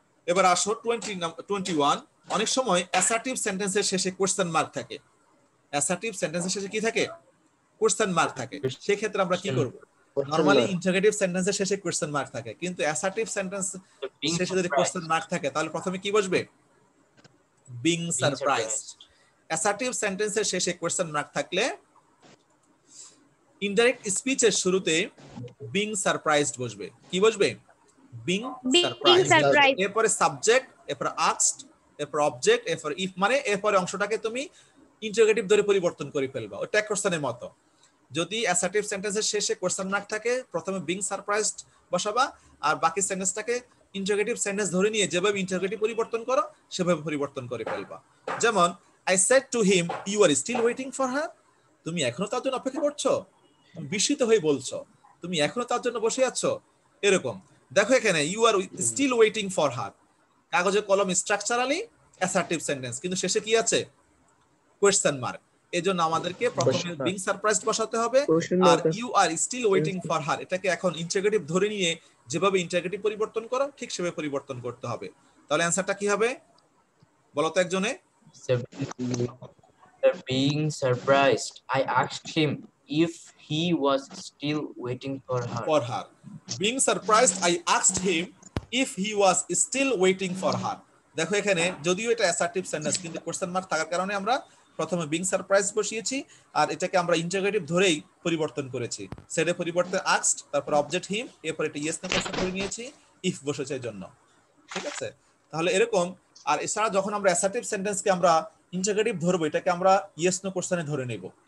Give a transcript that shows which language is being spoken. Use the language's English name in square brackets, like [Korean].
[Bangla] এবার আসো 21, অনেক সময় অ্যাসার্টিভ সেন্টেন্সের শেষে কোশ্চেন মার্ক থাকে। অ্যাসার্টিভ সেন্টেন্সের শেষে কি থাকে? কোশ্চেন মার্ক থাকে। সেই ক্ষেত্রে আমরা কি করব? নরমালি ইন্টারোগেটিভ সেন্টেন্সের শেষে কোশ্চেন মার্ক থাকে, কিন্তু অ্যাসার্টিভ সেন্টেন্স শেষে যদি কোশ্চেন মার্ক থাকে তাহলে প্রথমে কি বসবে? [English] being surprised. [Bangla] Assertive sentence এর শেষে question mark থাকলে indirect speech এর শুরুতে being surprised বসবে। কি বসবে? being surprised। এরপরে subject, এরপর asked, এরপর object, এরপর if, মানে এরপরে অংশটাকে তুমি ইন্টারোগেটিভ ধরে পরিবর্তন করে ফেলবা, ওটা ট্যাগ কোশ্চেনের মতো। যদি অ্যাসার্টিভ সেন্টেন্সের শেষে question mark থাকে, প্রথমে being surprised বসাবা, আর বাকি সেন্টেন্সটাকে ইন্টারোগেটিভ সেন্টেন্স ধরে নিয়ে যেভাবে ইন্টারোগেটিভ পরিবর্তন করো সেভাবে পরিবর্তন করে ফেলবা। যেমন [English] I said to him you are still waiting for her, [Bangla] তুমি এখনো তার জন্য অপেক্ষা করছো, বিস্মিত হয়ে বলছো তুমি এখনো তার জন্য বসে আছো, এরকম। দেখো এখানে [English] you are still waiting for her, [Bangla] কাগজে কলম স্ট্রাকচারালি অ্যাসার্টিভ সেন্টেন্স, কিন্তু শেষে কি আছে? Question mark. এজন্য আমাদেরকে প্রথমে বিং সারপ্রাইজড বসাতে হবে, are [English] you are still waiting for her [Bangla] এটাকে এখন ইন্টারোগেটিভ ধরে নিয়ে যেভাবে ইন্টারোগেটিভ পরিবর্তন করো ঠিক সেভাবে পরিবর্তন করতে হবে। তাহলে অ্যানসারটা কি হবে বলো তো একজনে? [English] Being surprised, I asked him if he was still waiting for her. Being surprised, I asked him if he was still waiting for her. [Bangla] দেখো এখানে যদিও এটা অ্যাসার্টিভ সেন্টেন্স কিন্তু কোশ্চেন মার্ক থাকার কারণে আমরা প্রথমে বিং সারপ্রাইজ বসিয়েছি আর এটাকে আমরা ইন্টারোগেটিভ ধরেই পরিবর্তন করেছি। সেডের পরিবর্তে আস্কড, তারপর অবজেক্ট হিম, এরপর এটা ইয়েস না কোশ্চেন করে নিয়েছি ইফ বসেছে এর জন্য। ঠিক আছে, তাহলে এরকম। আর এছাড়া যখন আমরা অ্যাসার্টিভ সেন্টেন্সকে আমরা ইন্টারোগেটিভ ধরবো এটাকে আমরা ইয়েস নো কোশ্চেনে ধরে নেব।